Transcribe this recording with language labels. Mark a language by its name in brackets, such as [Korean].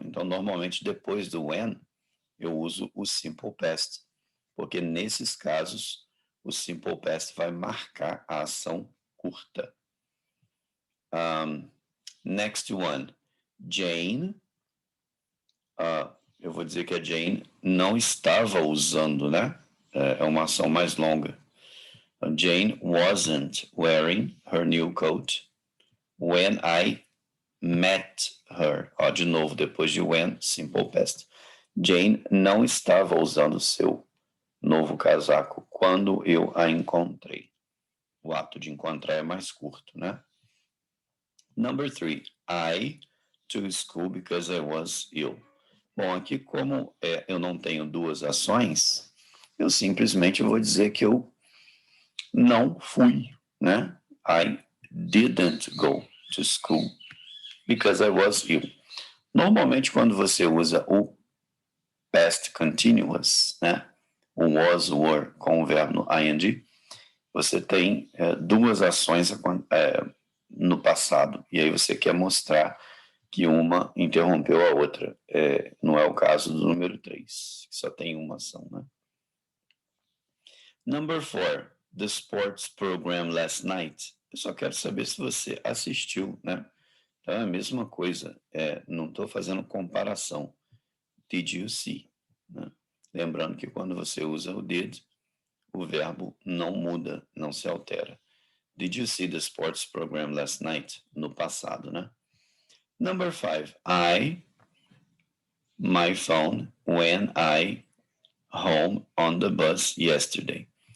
[Portuguese] Então, normalmente, depois do when, eu uso o simple past, porque nesses casos, o simple past vai marcar a ação curta. [English] Next one, [Portuguese] Jane, eu vou dizer que a Jane não estava usando, né? É uma ação mais longa. [English] Jane wasn't wearing her new coat when I met her. [Portuguese] De novo, depois de when, simple past. Jane não estava usando seu novo casaco quando eu a encontrei. O ato de encontrar é mais curto, né? [English] Number 3, I to school because I was ill. [Portuguese] Bom, aqui como eu não tenho 2 ações, eu simplesmente vou dizer que eu não fui, né? [English] I didn't go to school because I was ill. [Portuguese] Normalmente, quando você usa o past continuous, né? O was, were, com o verbo no ing, você tem 2 ações no passado, e aí você quer mostrar que uma interrompeu a outra. Não é o caso do número 3, que só tem uma ação, né? [English] Number 4, the sports program last night. [Portuguese] Eu só quero saber se você assistiu, né? Então é a mesma coisa, não estou fazendo comparação. [English] Did you see? [Portuguese] Né? Lembrando que quando você usa o did, o verbo não muda, não se altera. [English] Did you see the sports program last night? [Portuguese] No passado, né? [English] Number 5, my phone when I home on the bus yesterday.